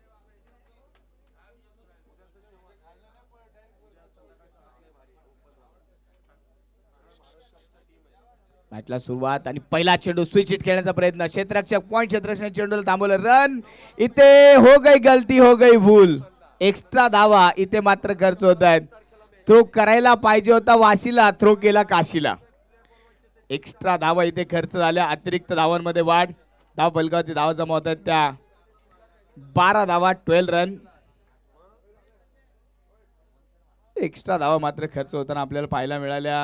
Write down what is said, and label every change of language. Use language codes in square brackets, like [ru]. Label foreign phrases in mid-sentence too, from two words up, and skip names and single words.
[mr] मॅचला सुरुवात आणि पहिला चेंडू स्विच हिट खेळण्याचा प्रयत्न. क्षेत्ररक्षक पॉइंट क्षेत्ररक्षक चेंडूला थांबवलं. [hi] रन. इथे हो गई गलती, हो गई भूल. [mr] एक्स्ट्रा धावा इथे मात्र खर्च होत आहेत. थ्रो करायला पाहिजे होता वाशीला, थ्रो केला काशीला. एक्स्ट्रा धावा इथे खर्च झाल्या. अतिरिक्त धावांमध्ये वाढ. धाव फलकावरती धावा जमा होत आहेत त्या 12 धावा, 12 रन. एक्स्ट्रा धावा मात्र खर्च होताना आपल्याला पाहायला मिळाल्या.